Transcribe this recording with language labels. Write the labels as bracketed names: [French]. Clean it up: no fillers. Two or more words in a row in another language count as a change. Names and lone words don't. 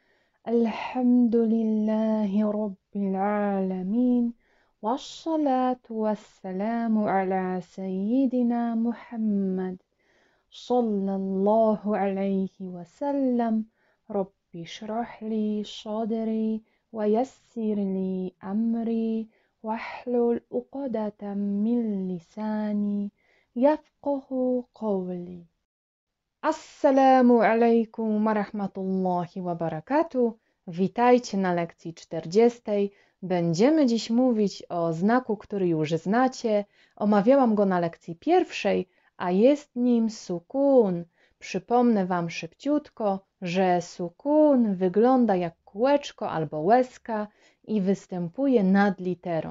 [Arabic] الحمد لله رب العالمين والصلاة والسلام على سيدنا محمد صلى الله عليه وسلم رب اشرح لي صدري ويسر لي أمري واحلل عقدة من لساني يفقه قولي. السلام عليكم ورحمة الله وبركاته. [Polish] Witajcie na lekcji 40. Będziemy dziś mówić o znaku, który już znacie. Omawiałam go na lekcji pierwszej, a jest nim sukun. Przypomnę Wam szybciutko, że sukun wygląda jak kółeczko albo łezka i występuje nad literą.